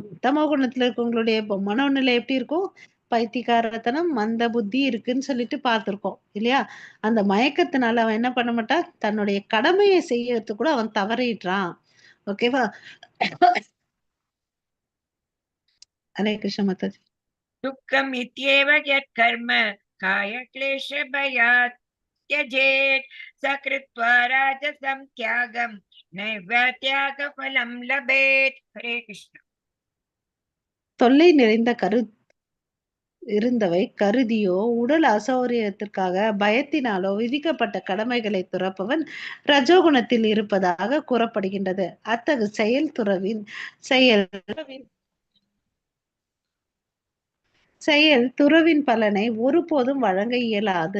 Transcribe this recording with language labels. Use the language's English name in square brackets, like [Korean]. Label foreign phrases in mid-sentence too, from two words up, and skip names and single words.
[Tamil] தமோகுணத்துல இருக்கவங்களுடைய மனோநிலை எப்படி இருக்கும், பைத்தியக்காரத்தனம் மந்த புத்தி இருக்குன்னு சொல்லிட்டு பார்த்திருக்கோம் இல்லையா? அந்த மயக்கத்தினால அவன் என்ன பண்ண மாட்டான், தன்னுடைய கடமையை செய்யறதுக்கு கூட அவன் தவறிடுறான். ஓகேவா? [Sanskrit] हरे कृष्ण [Tamil] மாதாஜி. [Sanskrit] दुःखम् इत्येव यत्कर्म कायक्लेशभयात् त्यजेत् स कृत्वा राजसं त्यागं नैव त्यागफलं लभेत् हरे कृष्ण [Tamil] தொல்லை நிறைந்த இருந்தவை கருதியோ உடல் அசௌகரியத்திற்காக பயத்தினாலோ விதிக்கப்பட்ட கடமைகளை துறப்பவன் ரஜோகுணத்தில் இருப்பதாக கூறப்படுகின்றது. அத்தகு செயல் துறவின் பலனை ஒருபோதும் வழங்க இயலாது.